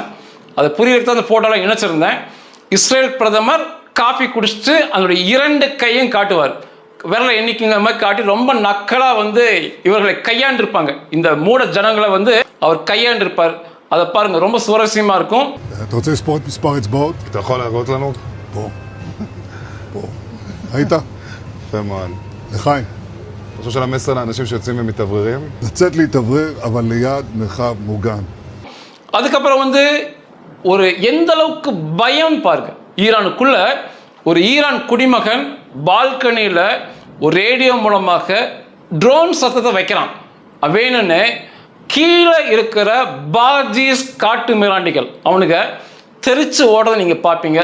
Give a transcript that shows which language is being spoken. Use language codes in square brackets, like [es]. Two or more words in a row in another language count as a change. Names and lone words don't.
[ta] அதை புரியறதுக்கு அந்த ஃபோட்டோலாம் இணைச்சிருந்தேன். இஸ்ரேல் பிரதமர் காஃபி குடிச்சிட்டு அதனுடைய 2 கையும் காட்டுவார், விரலை எண்ணிக்கைங்கிற மாதிரி காட்டி ரொம்ப நக்கலாக வந்து இவர்களை கையாண்டிருப்பாங்க. இந்த மூட ஜனங்களை வந்து அவர் கையாண்டிருப்பார். அதை பாருங்க, ரொம்ப சுவாரஸ்யமா இருக்கும். [he] אתה רוצה לספור את מספר האצבעות? אתה יכול להראות לנו? פה. פה. ראית? יפה מאוד. לחיים. אתה חושב של המסר לאנשים שיוצאים ומתאווררים? לצאת להתאוורר, אבל ליד מרחב מוגן. [ta] அதுக்கப்புறம் வந்து ஒரு எந்த அளவுக்கு பயம் பாருங்க. ஈரானுக்குள்ள ஒரு ஈரான் குடிமகன் பால்கனியில் ஒரு ரேடியோ மூலமாக ட்ரோன் சத்தத்தை வைக்கிறான். வேணும்னு கீழே இருக்கிற பாஜிஸ் காட்டு மிராண்டிகள் அவனுக்கு தெரிச்சு ஓடுறதை நீங்கள் பார்ப்பீங்க.